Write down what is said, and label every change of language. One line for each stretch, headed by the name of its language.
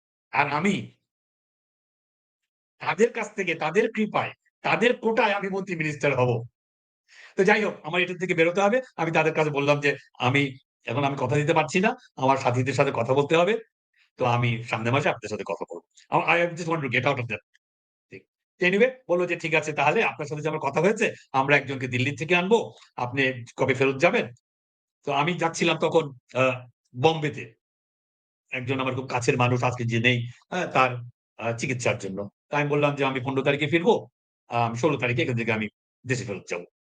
Bangla: আর আমি তাদের কাছ থেকে তাদের কৃপায়, তাদের কোটায় আমি মন্ত্রী মিনিস্টার হব। তো যাই হোক, আমার এটার থেকে বেরোতে হবে। আমি তাদের কাছে বললাম যে, "আমি এখন আমি কথা দিতে পারছি না। আমার সাথীদের সাথে কথা বলতে হবে। তো আমি সামনের মাসে আপনাদের সাথে কথা বলব।
English: I just want to get out of that thing."
Bangla: Anyway বলল যে, "ঠিক আছে তাহলে আপনার সাথে যে আমার কথা হয়েছে, আমরা একজনকে দিল্লি থেকে আনবো। আপনি কবে ফেরত যাবেন?" তো আমি যাচ্ছিলাম তখন আ বম্বেতে। একজন আমার খুব কাছের মানুষ আজকে যে নেই, তার চিকিৎসার জন্য। তো আমি বললাম যে, "আমি ১৫ তারিখে ফিরবো। ১৬ তারিখে এখান থেকে আমি দেশে ফেরত যাবো।"